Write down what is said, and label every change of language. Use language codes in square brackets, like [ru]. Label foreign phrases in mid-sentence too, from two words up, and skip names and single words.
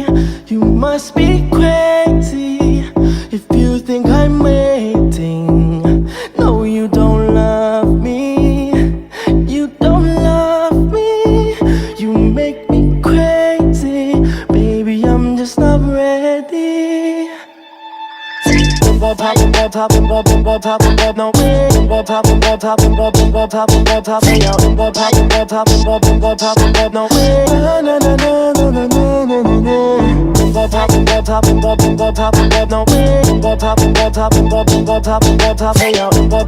[en] You must be crazy if you think I'm waiting. No, you don't love me. You don't love me. You make me crazy. Baby, I'm just not ready. Bim bop top, bim bop top, bim bop, bim bop top, bim bop, no way. Bim bop top, bim bop top, bim bop, bim bop top, bim bop top, hey yo. Bim bop top, bim bop top, bim bop, bim bop top, bim bop, no way. Na na na na na na na na na. Bim bop top, bim bop top, bim bop, bim bop top, bim bop, no way. Bim bop top, bim bop top, bim bop, bim bop top, bim bop top, hey yo.